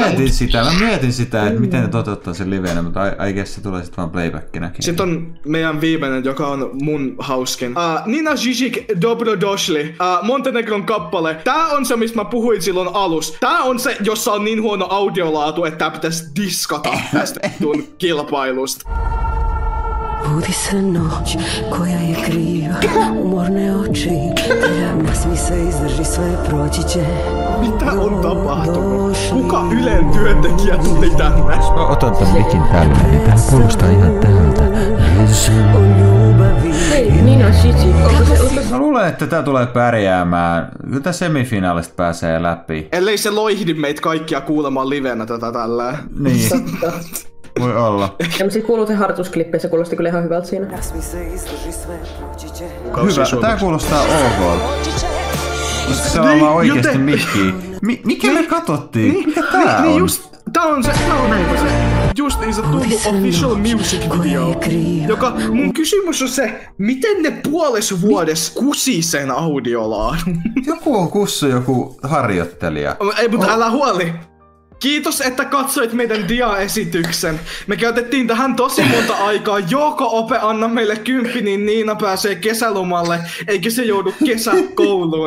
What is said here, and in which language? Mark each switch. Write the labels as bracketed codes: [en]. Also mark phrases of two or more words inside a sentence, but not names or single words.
[fi] Mä mietin sitä, että miten ne toteuttaa sen livenä, mutta [en] I guess [fi] se tulee sit vaan playbackinäkin. Sitten on meidän viimeinen, joka on mun hauskin. Nina Žižek Dobrodošli, Montenegron kappale. Tää on se, mistä mä puhuin silloin alus. Tää on se, jossa on niin huono audiolaatu, että tää pitäisi diskata tästä kilpailusta. [sr] Budi se noć koja je kriva, umorne oči, mas mi se izdrži sve proći će. [fi] Mitä on tapahtunut? Kuka Ylen työntekijä tuli tänne? Mä otan tän mikin tänne, niin tää kuulostaa ihan täältä. Hei, Nina Žižek. Mä luulen, että tää tulee pärjäämään. Kyllä tää semifinaalista pääsee läpi. Ellei se loihdi meitä kaikkia kuulemaan livenä tätä tällä. Niin. Voi olla. Ja sit kuuluu se harjoitusklippi, se kuulosti kyllä ihan hyvältä siinä. Hyvä, tää kuulostaa ok. Koska se on vaan oikeesti mikkiä. Mikä me katsottiin? Mikä tää on? Tää on se justiinsa tullut [en] official music video. [fi] Joka mun kysymys on se, miten ne puolessa vuodessa kusi sen audiolaadun? Joku on kussu joku harjoittelija. Ei, mutta älä huoli. Kiitos, että katsoit meidän dia-esityksen. Me käytettiin tähän tosi monta aikaa. Joko Ope anna meille 10, niin Niina pääsee kesälomalle, eikä se joudu kesäkouluun.